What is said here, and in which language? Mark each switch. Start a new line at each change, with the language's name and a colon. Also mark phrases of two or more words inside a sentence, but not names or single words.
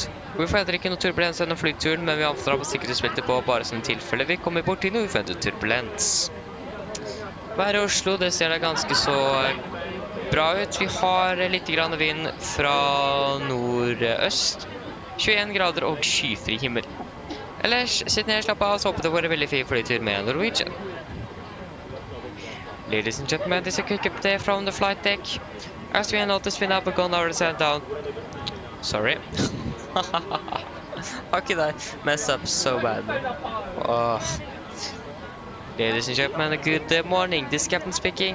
Norwegian: Vi forventer ikke noe turbulens gjennom flyturen, men vi antar på sikkerhetsbeltet på bare som tilfelle vi kommer bort til noe uventet turbulens. Været i Oslo, det ser da ganske så bra ut. Vi har litt grann vind fra nordøst. 21 grader og skyfri himmel. Ellers, sitt ned, slapp av, så håper det var en veldig fin flytur med Norwegian.
English: Ladies and gentlemen, this is a quick update from the flight deck. As we noticed, we now begun our descent down. Sorry. How could I mess up so bad? Oh. Ladies and gentlemen, good morning. This is Captain speaking.